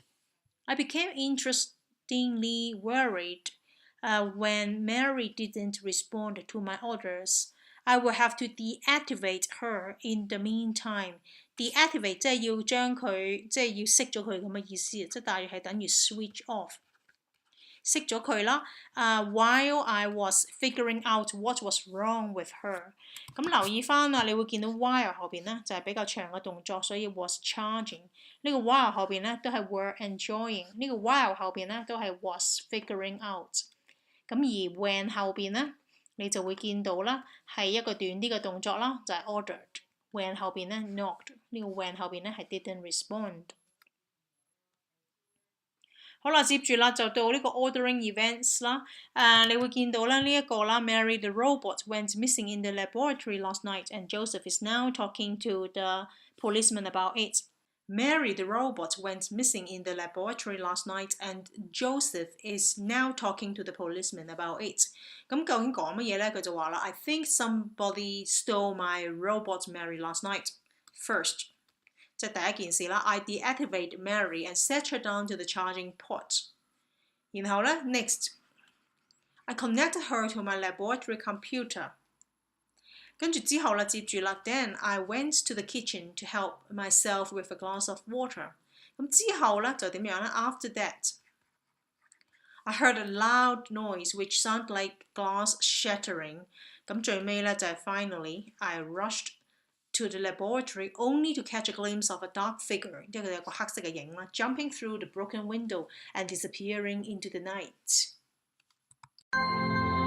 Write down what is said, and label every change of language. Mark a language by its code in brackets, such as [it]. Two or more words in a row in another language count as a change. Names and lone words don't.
[en] I became interestingly worried when Mary didn't respond to my orders.I will have to deactivate her in the meantime. [yue] Deactivate 即係要將佢即係要熄咗佢咁嘅意思，即係大約係等於 [en] switch off， [yue] 熄咗佢啦。 [en] While I was figuring out what was wrong with her。 [yue] 咁留意翻啊，你會見到 while 後邊咧就係比較長嘅動作，所以 [en] was charging。 [yue] 呢個 while 後邊咧都係 [en] were enjoying， [yue] 呢個 while 後邊咧都係 [en] was figuring out。 [yue] 咁而 when 後邊咧，你就會見到啦，係一個短啲嘅動作啦，就係 ordered。when 後邊咧 knocked， 呢個 when 後邊咧係 [en] didn't respond。 [yue] 好啦，接住啦就到呢個 [en] ordering events [yue] 啦。你會見到咧呢一個啦 [en] ，Mary the robot went missing in the laboratory last night and Joseph is now talking to the policeman about it。Mary the robot went missing in the laboratory last night and Joseph is now talking to the policeman about it。 [yue] 咁究竟講乜嘢咧？佢就話啦 [en] I think somebody stole my robot Mary last night. First， [yue] 即係第一件事啦 [en] I deactivate Mary and set her down to the charging port。 [yue] 然後咧 [en] next I connected her to my laboratory computer。 [yue] 跟住之後啦，接住啦 [en] Then I went to the kitchen to help myself with a glass of water。 [yue] 咁之後咧就點樣咧 [en] After that I heard a loud noise which sounded like glass shattering。 [yue] 咁最尾咧就係 [en] Finally I rushed to the laboratory only to catch a glimpse of a dark figure， [yue] 即係佢有個黑色嘅影啦 [en] jumping through the broken window and disappearing into the night。